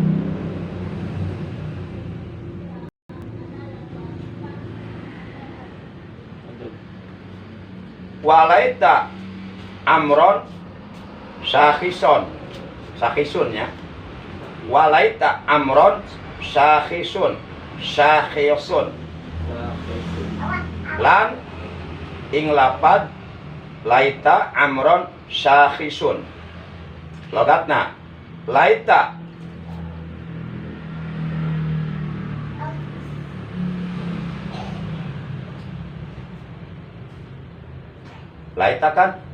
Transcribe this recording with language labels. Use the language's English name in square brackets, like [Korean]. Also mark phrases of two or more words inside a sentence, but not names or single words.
[Arabic] وليت أمرا شاخصا. شاخص يا. وليت أمرا شاخص. شاخص. [Javanese] lan ing lapad [Arabic] ليت أمرا شاخص. [Javanese] Logatna [Arabic] ليت ليت [Javanese] kan?